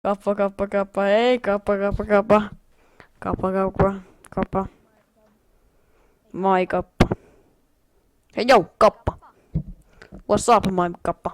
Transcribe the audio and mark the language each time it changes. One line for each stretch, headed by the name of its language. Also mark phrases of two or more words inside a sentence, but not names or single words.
English: Kappa, kappa, kappa, ei, kappa, kappa, kappa. Kappa, kappa, kappa. My kappa.
Dutch: Hei, jou,
English: kappa. What's up, my kappa?